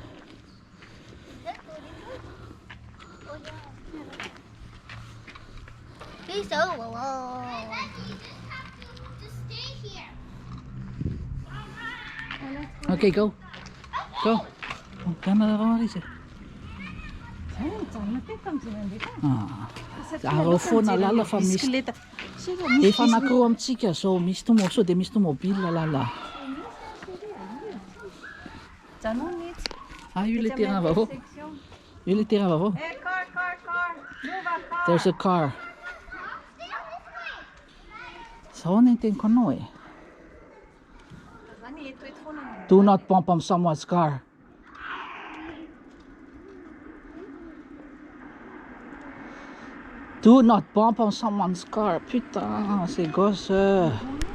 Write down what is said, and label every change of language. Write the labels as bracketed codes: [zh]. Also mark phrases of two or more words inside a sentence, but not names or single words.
[en] Please don't. Whoa. You just have to stay here. Okay, go. Go. [mg] Oh, tama na ako, Aro foana lala fa misy efa anankiroa amintsika zao misy tomoso de misy tomobile lala. Ah, io le terrain vaovao. Io le terrain vaovao. [en] Hey, car. Move a car. There's a car. [mg] Sao ny teniko anao e? Zany eto foana. [en] Do not bump on someone's car. Do not bump on someone's car. [fr] Putain, ces gosses.